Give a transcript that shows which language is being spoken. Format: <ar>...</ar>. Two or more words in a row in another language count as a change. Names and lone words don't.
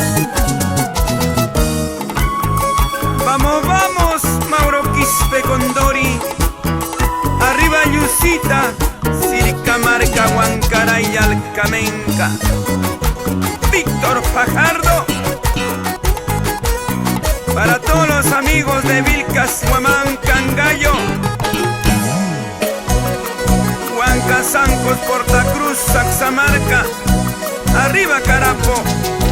<es>Vamos, vamos, Mauro Quispe Condori. Arriba Yusita, Siricamarca, Huancaray y Alcamenca. Víctor Fajardo. Para todos los amigos de Vilcas, Huamán, Cangallo, Huanca, Zancos, Portacruz, Saxamarca. Arriba Carapo.</es>